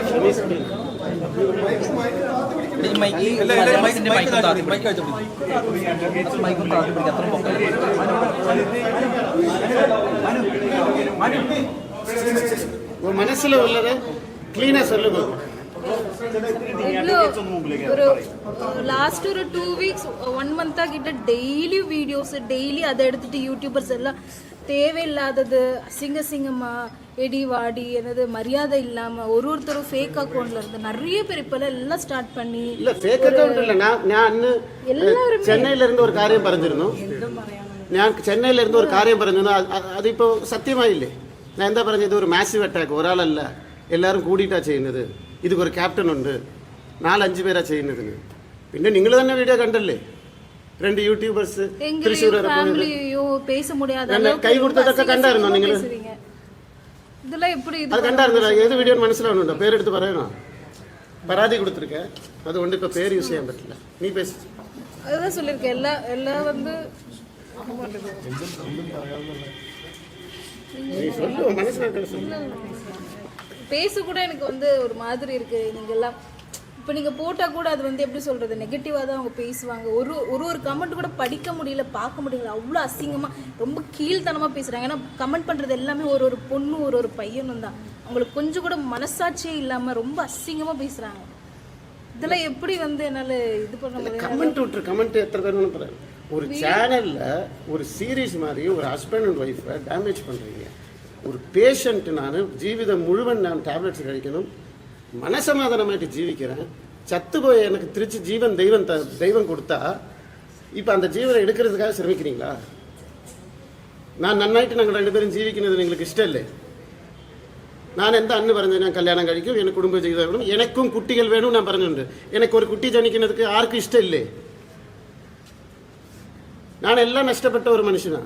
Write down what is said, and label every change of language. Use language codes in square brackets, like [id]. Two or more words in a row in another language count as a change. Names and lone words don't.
[ml] പ്ലീസ് മനസ്സിൽ ഉള്ളത് ക്ലീനാ சொல்லுங்க. ഒരു ലാസ്റ്റ് ഒരു [en] 2 weeks 1 month [ta] கிட்ட டெய்லி வீடியோஸ் டெய்லி அதை எடுத்துட்டு யூடியூபர்ஸ் எல்லாம் தேவையில்லாதது அசிங்கமா எடி வாடி என்னது மரியாதை இல்லாம ஒருத்தரும் [en] fake accountla [ta] இருந்து நிறைய பேர் இப்ப எல்லாம் ஸ்டார்ட் பண்ணி [ml] இல்ல [en] fake account [ml] ഇല്ല. ഞാൻ അന്ന് ചെന്നൈയിൽ ഇരുന്ന് ഒരു കാര്യം പറഞ്ഞിരുന്നു. അതിപ്പോ സത്യമായില്ലേ? ഞാൻ എന്താ പറഞ്ഞത്? ഇത് ഒരു [en] massive attack, [ml] ഒരാളല്ല, എല്ലാവരും കൂടിയിട്ടാ ചെയ്യുന്നത്. ഇതൊരു ക്യാപ്റ്റൻ ഉണ്ട്, 4-5 പേരാ ചെയ്യുന്നതിന്. പിന്നെ നിങ്ങൾ തന്നെ വീഡിയോ കണ്ടല്ലേ, 2 യൂട്യൂബേഴ്സ് തൃശ്ശൂർ കൈ കൊടുത്തതൊക്കെ കണ്ടായിരുന്നോ നിങ്ങൾ? അത് കണ്ടായിരുന്നില്ല? ഏത് വീഡിയോ മനസ്സിലാവുന്നുണ്ടോ? പേരെടുത്ത് പറയണോ? പരാതി കൊടുത്തിരിക്ക, അതുകൊണ്ട് ഇപ്പൊ പേര് യൂസ് ചെയ്യാൻ പറ്റില്ല. നീ പേസ് [ta] அதான் சொல்லிருக்கேன். எல்லாம் வந்து பேச கூட எனக்கு வந்து ஒரு மாதிரி இருக்கு. நீங்க எல்லாம் இப்போ நீங்க போட்டா கூட அது வந்து எப்படி சொல்றது, நெகட்டிவா தான் அவங்க பேசுவாங்க. ஒரு கமெண்ட் கூட படிக்க முடியல, பார்க்க முடியல. அவ்வளோ அசிங்கமா ரொம்ப கீழ்த்தனமா பேசுறாங்க. ஏன்னா கமெண்ட் பண்றது எல்லாமே ஒரு பொண்ணு ஒரு பையனும் தான். அவங்களுக்கு கொஞ்சம் கூட மனசாட்சியே இல்லாம ரொம்ப அசிங்கமா பேசுறாங்க. இதெல்லாம் எப்படி வந்து என்னால இது பண்ண முடியும்? கமெண்ட் எத்தனை பேர் பண்ணுறாங்க? ஒரு சேனல்ல ஒரு சீரீஸ் மாதிரி ஒரு [en] husband and wife-ai damage [ta] பண்றீங்க. ஒரு பேஷண்ட், நான் ஜீவிதம் முழுவன் நான் டேப்லெட்ஸ் [ml] കഴിക്കണം, മനസമാധാനമായിട്ട് [ta] ജീവിக்கிறேன். ചത്തുപോയ எனக்கு திருச்சி ஜீவன் தெய்வம் கொடுத்தா இப்போ அந்த ஜீவனை எடுக்கிறதுக்காக ശ്രമിக்கிறீங்களா? [ml] நான் നന്നായിട്ട് ഞങ്ങൾ രണ്ടുപേരും ജീവിക്കുന്നത് നിങ്ങൾക്ക് ഇഷ്ടമല്ലേ? ഞാൻ എന്താ അന്ന് പറഞ്ഞത്? ഞാൻ കല്യാണം കഴിക്കും, എനിക്ക് കുടുംബജീവിതം വേണം, എനിക്കും കുട്ടികൾ വേണം ഞാൻ പറഞ്ഞിട്ടുണ്ട്. എനിക്ക് ഒരു കുട്ടി ജനിക്കുന്നതൊക്കെ ആർക്കും ഇഷ്ടമില്ലേ? ഞാൻ എല്ലാം നഷ്ടപ്പെട്ട ഒരു മനുഷ്യനാണ്.